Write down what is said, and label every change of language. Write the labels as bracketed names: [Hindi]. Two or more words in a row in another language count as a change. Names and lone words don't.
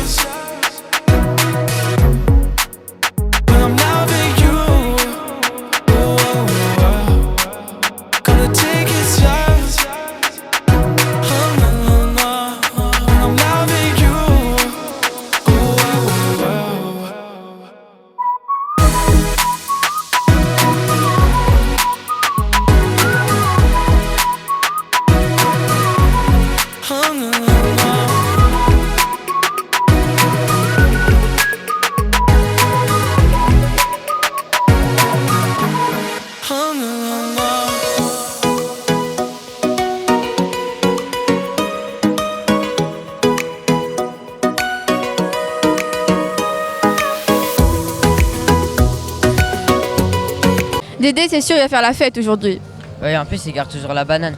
[English] When I'm loving you. Oh, oh, oh. Gonna take it slow. Oh, no, no, no. When I'm loving you. Oh, oh, oh. Oh, no, no, no. Oh, no, no, no. [French] Dédé, c'est sûr, il va faire la fête aujourd'hui. Ouais, en plus, il garde toujours la banane.